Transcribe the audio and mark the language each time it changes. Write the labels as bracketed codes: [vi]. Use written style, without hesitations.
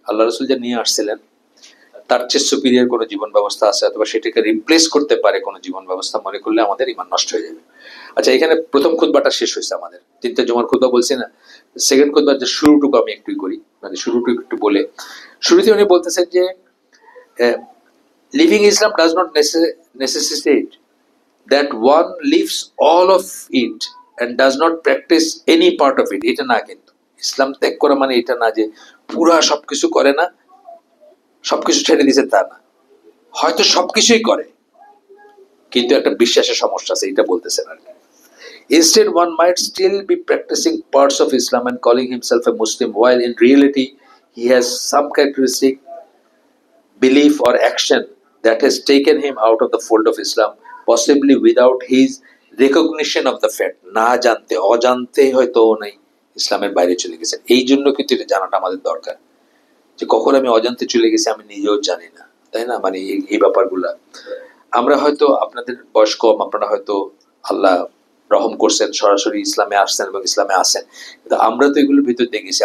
[bn] আল্লাহ রসুল যা নিয়ে আসছিলেন তার চেয়ে সুপিরিয়র কোনো জীবন ব্যবস্থা আছে, অথবা সেটাকে রিপ্লেস করতে পারে কোনো জীবন ব্যবস্থা, মনে করলে আমাদের ইমান নষ্ট হয়ে যাবে। আচ্ছা, এখানে প্রথম খুতবাটা শেষ হয়েছে আমাদের, 3টে জুমার খুতবা বলছি না, সেকেন্ড খুতবার যে শুরুটুকু আমি একটু করি, মানে শুরুটুকু একটু বলে। শুরুতে উনি বলতেছেন যে [en] Living Islam does not necessitate that one lives all of it and does not practice any part of it. [bn] এটা না, কিন্তু ইসলাম ত্যাগ করা মানে এটা না যে পুরা সবকিছু করে না, সবকিছু ছেড়ে দিয়েছে তা না। হয়তো সবকিছুই করে কিন্তু একটা বিশ্বাসের সমস্যা আছে, এটা বলতেছেন আর কি। [en] Instead, one might still be practicing parts of Islam and calling himself a Muslim, while in reality he has some characteristic, belief or action that has taken him out of the fold of Islam, possibly without his recognition of the fact. [bn] না জানতে, অজান্তে হয়তো নাই ইসলামের বাইরে চলে গেছেন। এই জন্য কিন্তু এটা জানাটা আমাদের দরকার, যে কখন আমি অজান্তে চলে গেছি আমি নিজেও জানি না, তাই না? মানে এই ব্যাপারগুলা আমরা হয়তো, আপনাদের বয়স কম, আপনারা হয়তো আল্লাহ রহম করছেন, সরাসরি ইসলামে আসছেন এবং ইসলামে আসেন। কিন্তু আমরা তো এগুলোর ভিতর দেখেছি।